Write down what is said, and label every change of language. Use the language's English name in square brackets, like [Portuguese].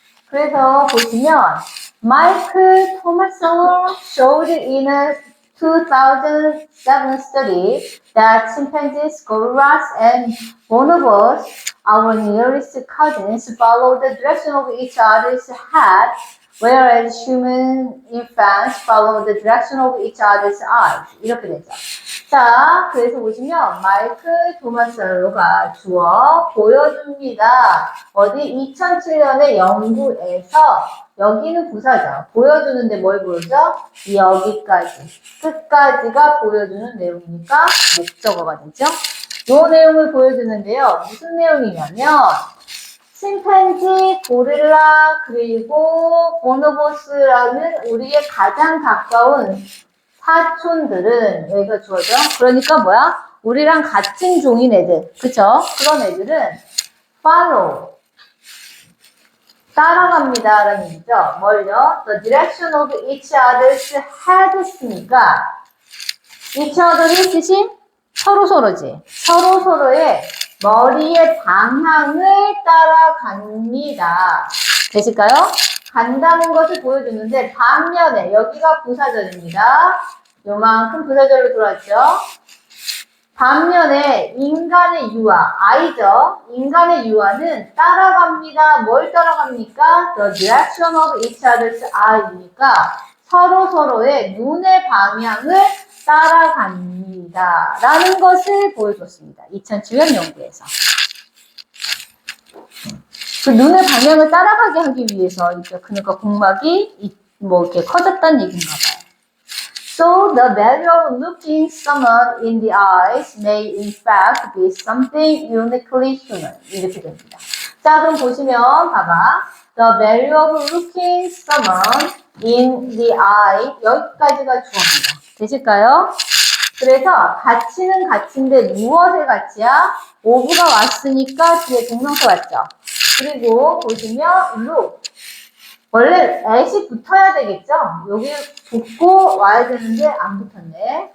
[Korean] 그래서 보시면 [English] 마이클 토마슨 showed in a 2007 study that chimpanzees, gorillas, and bonobos, our nearest cousins, follow the direction of each other's head, whereas human infants follow the direction of each other's eyes. [Korean] 이렇게 되죠. 자, 그래서 보시면 마이클 토마스로가 주어 보여줍니다. 어디 2007년의 연구에서 여기는 부사죠. 보여주는데 뭘 보여줘? 여기까지. 끝까지가 보여주는 내용이니까 목적어가 되죠. 이 내용을 보여주는데요. 무슨 내용이냐면 침팬지, 고릴라, 그리고 보노보스라는 우리의 가장 가까운 사촌들은 여기가 주어져. 그러니까 뭐야? 우리랑 같은 종인 애들. 그쵸? 그런 애들은 follow. 따라갑니다. 라는 얘기죠. 뭘요? [English] The direction of each other's head 했으니까 each other의 [Korean] 뜻이 서로서로지. 서로서로의 머리의 방향을 따라갑니다. 되실까요? 간다는 것을 보여주는데 반면에 여기가 부사절입니다. 요만큼 부사절로 들어왔죠. 반면에 인간의 유아, 아이죠. 인간의 유아는 따라갑니다. 뭘 따라갑니까? [English] The direction of each other's eye니까 [Korean] 서로서로의 눈의 방향을 따라갑니다. 라는 것을 보여줬습니다. 2007년 연구에서. 그 눈의 방향을 따라가게 하기 위해서 그러니까 공막이 이렇게 커졌다는 얘기인가 봐요. [English] So the value of looking someone in the eyes may in fact be something uniquely human. [Korean] 이렇게 됩니다. 자, 그럼 보시면 봐봐. [English] The value of looking someone in the eye. [Korean] 여기까지가 주어입니다. 되실까요? 그래서 가치는 가치인데 무엇의 가치야? of가 왔으니까 뒤에 동명사 왔죠. 그리고 보시면 look. 원래 at이 붙어야 되겠죠? 여기 붙고 와야 되는데 안 붙었네.